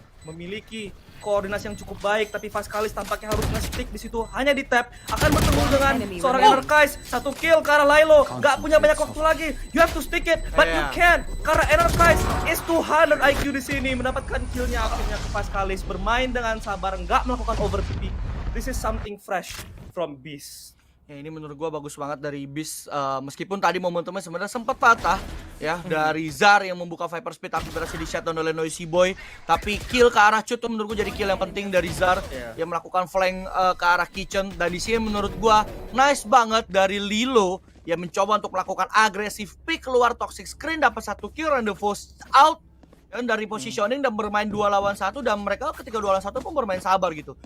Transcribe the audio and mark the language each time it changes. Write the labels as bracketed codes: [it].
[id] Memiliki koordinasi yang cukup baik, tapi Vascalis tampaknya harus nge-stick di situ, hanya di tap. Akan bertemu dengan seorang Anarchize, satu kill ke arah Lilo. Gak punya banyak waktu lagi, [en] you have to stick it, but you can't [id] karena [en] Anarchize is 200 IQ [id] di sini. Mendapatkan killnya akhirnya ke Vascalis, bermain dengan sabar, nggak melakukan overpick. [en] This is something fresh from Beast. [id] Ya, ini menurut gua bagus banget dari Beast, meskipun tadi momentumnya sebenarnya sempat patah ya dari Zar yang membuka Viper Speed tapi berhasil di shutdown oleh Noisy Boy. Tapi kill ke arah Cut tuh menurut gua jadi kill yang penting dari Zar yang melakukan flank ke arah kitchen. Dan di sini menurut gua nice banget dari Lilo yang mencoba untuk melakukan agresif pick keluar toxic screen, dapat satu kill, rendezvous out dan dari positioning dan bermain 2 lawan 1, dan mereka ketika 2 lawan 1 pun bermain sabar gitu.